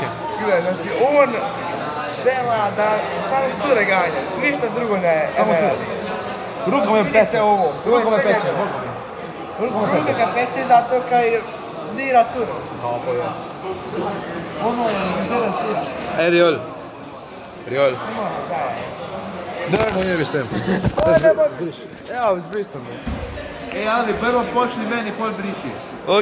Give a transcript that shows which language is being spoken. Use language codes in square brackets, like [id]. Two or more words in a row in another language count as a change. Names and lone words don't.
[hr] Znači on dela da samo cure ganjaš, ništa drugo ne radi. Rukom je peče ovo, rukom je peče. Rukom ga peče zato kaj dira cure. Tako je. Ono je interesira. Ej, Riol. Da, ne bi s tem. Evo, zbrisam me. Ali prvo počni meni, pol briši.